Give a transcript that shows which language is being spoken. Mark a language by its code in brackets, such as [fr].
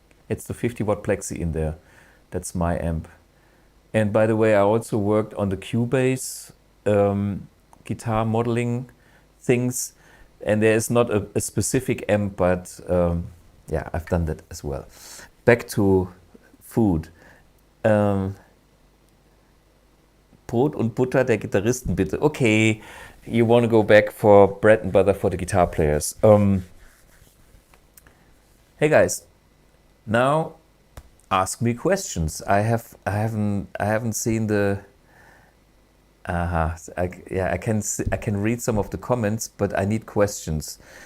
[en] It's the 50-watt plexi in there. That's my amp. And by the way, I also worked on the Cubase guitar modeling things. And there is not a specific amp, but yeah, I've done that as well. Back to food. [de] Brot und Butter der Gitarristen, bitte. [en] Okay, you want to go back for bread and butter for the guitar players. Hey guys, now ask me questions. I haven't seen the. I can read some of the comments, but I need questions.